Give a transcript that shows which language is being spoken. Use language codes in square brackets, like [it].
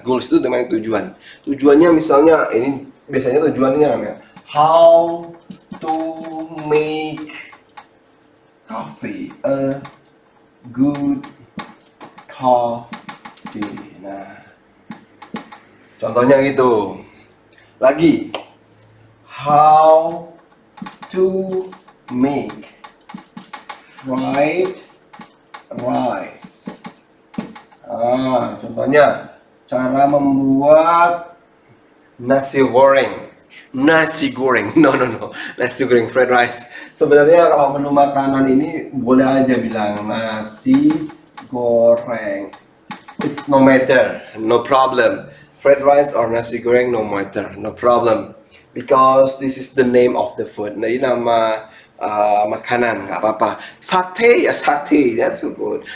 [id] Goals itu namanya tujuan. Tujuannya misalnya ini biasanya tujuannya namanya [en] how to make coffee a good coffee. [id] Nah, contohnya gitu. Lagi [en] how to make fried rice. [id] Contohnya cara membuat nasi goreng. Nasi goreng, no, nasi goreng fried rice. Sebenarnya kalau menu makanan ini boleh aja bilang nasi goreng. [en] It's no matter, no problem. Fried rice or nasi goreng, no matter, no problem. Because this is the name of the food. [id] Nah, ini nama makanan, nggak apa-apa. [en] Sate ya sate, that's so good.